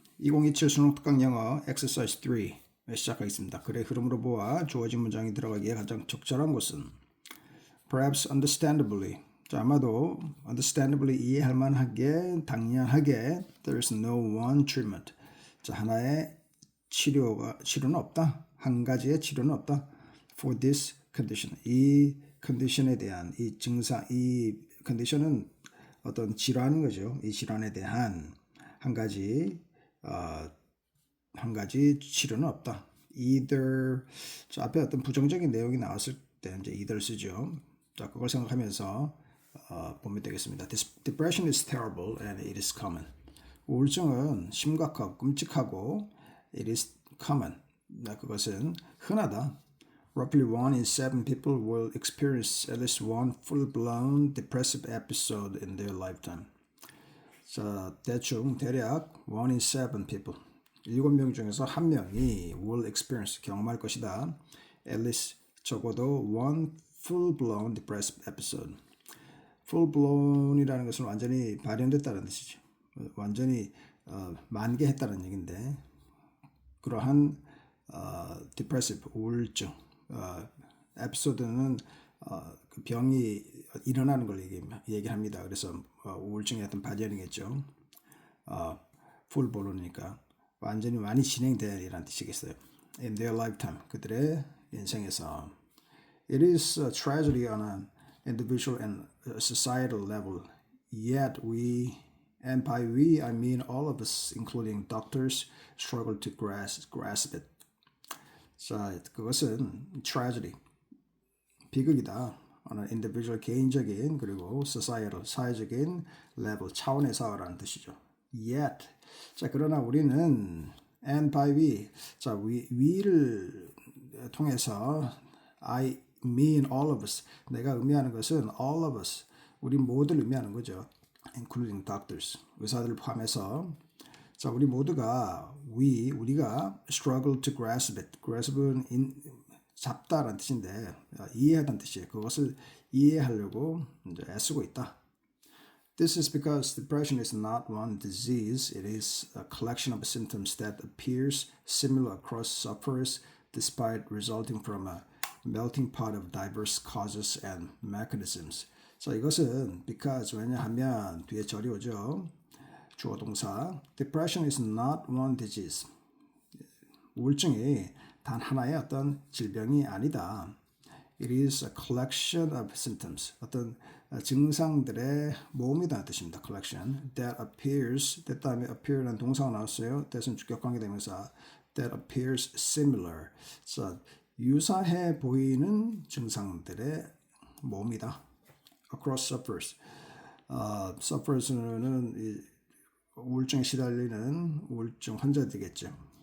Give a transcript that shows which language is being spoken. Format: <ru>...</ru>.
<ko>2027 수능 특강 영어 exercise 3 시작하겠습니다. 글의 흐름으로 보아 주어진 문장이 들어가기에 가장 적절한 것은</ko> <en>perhaps understandably.</en> <ko>자, 아마도 understandably 이해할 만하게 당연하게</ko> <en>there's no one treatment.</en> <ko>자, 하나의 치료는 없다. 한 가지의 치료는 없다.</ko> <en>for this condition.</en> <ko>이 컨디션에 대한 이 증상, 이 컨디션은 어떤 질환인 거죠. 이 질환에 대한 한 가지 치료는 없다. either 자, 앞에 어떤 부정적인 내용이 나왔을 때 이제 either 쓰죠. 자, 그걸 생각하면서 보면 되겠습니다.</ko> <en>Depression is terrible and it is common.</en> <ko>우울증은 심각하고 끔찍하고</ko> <en>it is common.</en> <ko>그것은 흔하다.</ko> <en>Roughly 1 in 7 people will experience at least one full-blown depressive episode in their lifetime.</en> <ko>자, 대략</ko> <en>1 in 7 people</en> <ko>7명 중에서 1명이</ko> <en>will experience</en> <ko>경험할 것이다.</ko> <en>At least</en> <ko>적어도</ko> <en>one full-blown depressive episode.</en> <ko>full-blown이라는 것은 완전히 발현됐다는 뜻이죠. 완전히 만개했다는 얘기인데 그러한 depressive 우울증 에피소드는 그 병이 일어나는 걸 얘기합니다. 그래서 우울증의 어떤 발현이겠죠. 풀볼로니까 완전히 많이 진행되리라는 뜻이겠어요.</ko> <en>In their lifetime,</en> <ko>그들의 인생에서.</ko> <en>It is a tragedy on an individual and societal level. Yet we, and by we I mean all of us, including doctors, struggle to grasp it.</en> <ko>자, 그것은 tragedy, 비극이다.</ko> <en>on an individual</en> <ko>개인적인 그리고 societal 사회적인 level 차원에서라는 뜻이죠. Yet 자 그러나 우리는</ko> <en>and by we</en> <ko>자 we를 통해서</ko> <en>I mean all of us</en> <ko>내가 의미하는 것은</ko> <en>all of us</en> <ko>우리 모두를 의미하는 거죠.</ko> <en>including doctors</en> <ko>의사들을 포함해서 자 우리 모두가 우리가</ko> <en>struggle to grasp it</en> <ko>grasp은 잡다라는 뜻인데 이해하다는 뜻이에요. 그것을 이해하려고 이제 애쓰고 있다.</ko> <en>This is because depression is not one disease. It is a collection of symptoms that appears similar across sufferers despite resulting from a melting pot of diverse causes and mechanisms.</en> <ko>자, 이것은 because 왜냐하면 뒤에 절이 오죠. 주어 동사.</ko> <en>Depression is not one disease.</en> <ko>우울증이 단 하나의 어떤 질병이 아니다.</ko> <en>It is a collection of symptoms.</en> <ko>어떤 증상들의 모음이라는 뜻입니다.</ko> <en>collection. That appears,</en> <ko>that 다음에 appear라는 동사가 나왔어요. that은 주격관계대명사.</ko> <en>That appears similar.</en> <ko>자, 유사해 보이는 증상들의 모음이다.</ko> <en>Across sufferers.</en> <ko>sufferers는 우울증에 시달리는 우울증 환자들이겠죠.</ko>